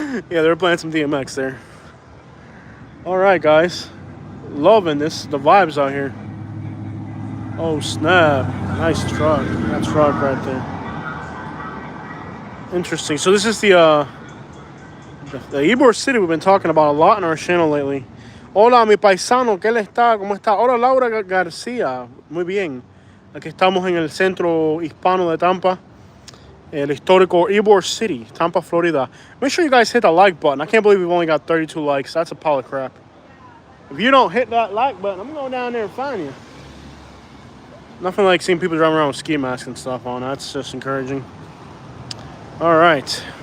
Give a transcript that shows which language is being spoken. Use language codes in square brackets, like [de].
[en] Yeah, they're playing some DMX there. All right, guys. Loving this, the vibes out here. Oh, snap. Nice truck. That truck right there. Interesting. So this is the Ybor City we've been talking about a lot on our channel lately. [es] Hola, mi paisano, ¿qué le está? ¿Cómo está? Hola, Laura García. Muy bien. Aquí estamos en el centro hispano de Tampa. El histórico Ybor City, Tampa, Florida. [en] Make sure you guys hit the like button. I can't believe we've only got 32 likes. That's a pile of crap. If you don't hit that like button, I'm going to go down there and find you. Nothing like seeing people driving around with ski masks and stuff on. That's just encouraging. All right.